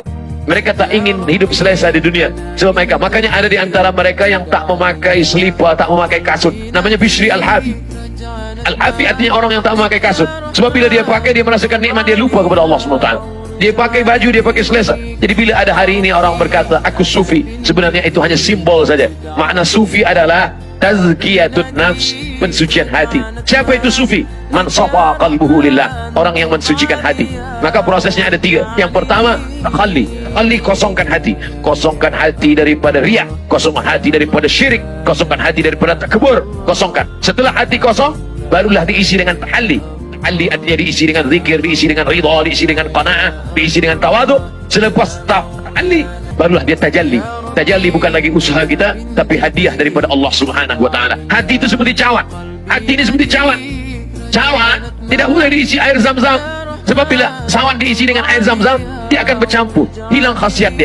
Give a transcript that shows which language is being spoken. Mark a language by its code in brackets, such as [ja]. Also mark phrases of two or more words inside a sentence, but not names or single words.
[ms] Mereka tak ingin hidup selesa di dunia. Sebab mereka, makanya ada di antara mereka yang tak memakai selipar, tak memakai kasut. Namanya Bishri Al-Hafi. Al-Hafi artinya orang yang tak memakai kasut. Sebab bila dia pakai, dia merasakan nikmat, dia lupa kepada Allah SWT. Dia pakai baju, dia pakai selesa. Jadi bila ada hari ini orang berkata, aku sufi, sebenarnya itu hanya simbol saja. Makna sufi adalah [ar] تزكية النفس, [ms] pensucian hati. Siapa itu sufi? [ar] من صفا قلبه لله, [ms] orang yang mensucikan hati. Maka prosesnya ada 3. Yang pertama, takhalli. Kosongkan hati. Kosongkan hati daripada riya, kosongkan hati daripada syirik, kosongkan hati daripada takbur. Kosongkan. Setelah hati kosong, barulah diisi dengan tahalli. Tahalli artinya diisi dengan zikir, diisi dengan ridha, diisi dengan qanaah, diisi dengan tawadu. Selepas tahalli, barulah dia tajalli. Tajalli bukan lagi usaha kita, tapi hadiah daripada [ar] الله سبحانه وتعالى. [ms] Hati itu seperti cawan. Hati ini seperti cawan. Cawan tidak boleh diisi air zam-zam. Sebab bila cawan diisi dengan air zam-zam, dia akan bercampur, hilang khasiat dia.